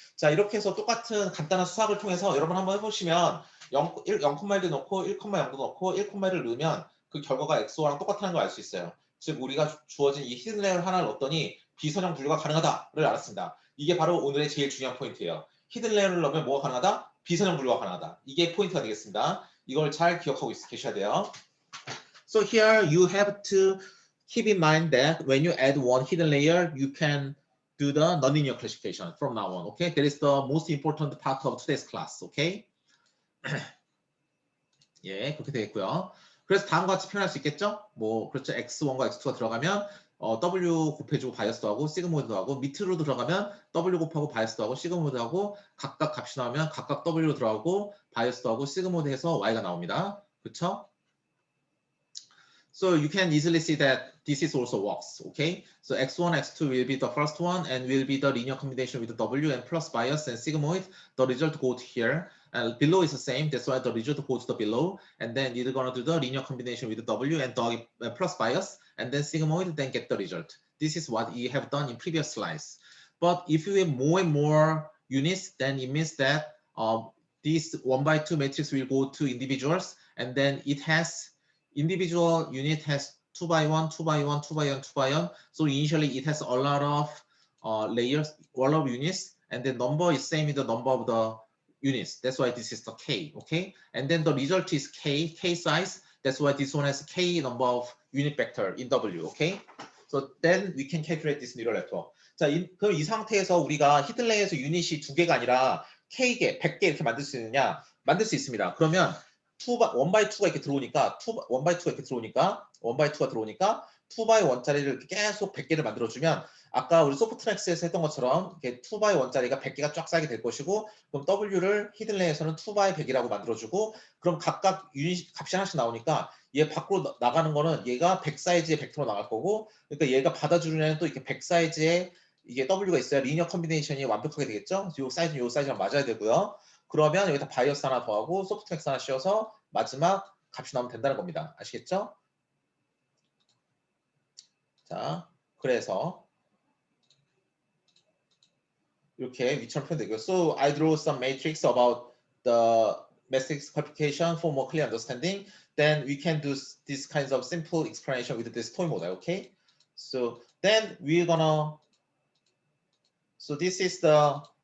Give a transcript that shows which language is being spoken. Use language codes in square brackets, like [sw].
[ko] 자, 이렇게 해서 똑같은 간단한 수학을 통해서 여러분 한번 해보시면 0,1도 넣고 1,0도 넣고 1,1을 넣으면 그 결과가 XOR랑 똑같다는 걸 알 수 있어요. 즉 우리가 주어진 이 히든 레이어를 하나를 넣었더니 비선형 분류가 가능하다를 알았습니다. 이게 바로 오늘의 제일 중요한 포인트예요. 히든 레이어를 넣으면 뭐가 가능하다? 비선형 분류가 가능하다. 이게 포인트가 되겠습니다. 이걸 잘 기억하고 계셔야 돼요. [en] So here you have to keep in mind that when you add one hidden layer, you can do the nonlinear classification from now on. Okay, that is the most important part of today's class. Okay. [ko] 예, 그렇게 되겠고요. 그래서 다음과 같이 표현할 수 있겠죠? 뭐 그렇죠. x1과 x2가 들어가면 w 곱해주고 바이어스도 하고 시그모이드도 하고 밑으로 들어가면 w 곱하고 바이어스도 하고 시그모이드 하고 각각 값이 나오면 각각 w로 들어가고 바이어스도 하고 시그모이드 해서 y가 나옵니다. 그렇죠? [en] So you can easily see that this is also works, okay? So x1, x2 will be the first one and will be the linear combination with the w and plus bias and sigmoid. The result goes here. And below is the same, that's why the result goes to the below. And then you're gonna do the linear combination with the w and the plus bias and then sigmoid, then get the result. This is what you have done in previous slides. But if you have more and more units, then it means that this 1x2 matrix will go to individuals, and then it has individual unit has 2x1, 2x1, 2x1, 2x1. So initially it has a lot of layers, a lot of units, and the number is same in the number of the units. That's why this is the k, okay? And then the result is k size. That's why this one has k number of unit vector in w, okay? So then we can calculate this neural network. [ko] 자, 그럼 이 상태에서 우리가 히든 레이어에서 유닛이 2개가 아니라 k개, 100개 이렇게 만들 수 있느냐? 만들 수 있습니다. 그러면 1x2가 이렇게 들어오니까 1x2가 이렇게 들어오니까 1x2가 들어오니까 2x1짜리를 이렇게 계속 100개를 만들어주면 아까 우리 소프트맥스에서 했던 것처럼 이렇게 2x1짜리가 100개가 쫙 쌓이게 될 것이고 그럼 W를 히든레이에서는 2x100이라고 만들어주고 그럼 각각 유닛 값이 하나씩 나오니까 얘 밖으로 나가는 거는 얘가 100 사이즈의 벡터로 나갈 거고 그러니까 얘가 받아주는 애는 또 이렇게 100 사이즈의 이게 W가 있어야 리니어 컨비네이션이 완벽하게 되겠죠. 요 사이즈랑 맞아야 되고요. 그러면 여기다 바이어스 하나 더하고 소프트맥스 하나 씌워서 마지막 값이 나오면 된다는 겁니다. 아시겠죠? 자, 그래서 이렇게 위처럼 표현되고요. [en] So I drew some matrix about the matrix qualification for more clear understanding. Then we can do this kinds of simple explanation with this toy model. Okay. So then we're gonna. So this is the.